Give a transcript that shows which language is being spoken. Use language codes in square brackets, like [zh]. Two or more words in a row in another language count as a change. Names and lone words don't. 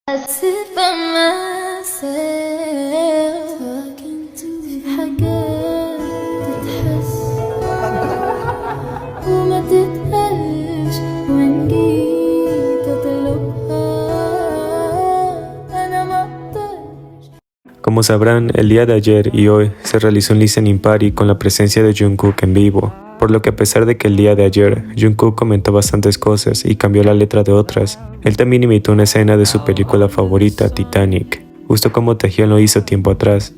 [en] sit by myself talking to [ar] حاجات تتحس وما تتقالش وإن جيت أطلبها أنا ما أقدرش. [es] Como sabrán, el día de ayer y hoy se realizó un [en] listening party [es] con la presencia de Jungkook en vivo, por lo que a pesar de que el día de ayer Jungkook comentó bastantes cosas y cambió la letra de otras, él también imitó una escena de su película favorita, Titanic, justo como Taehyun lo hizo tiempo atrás.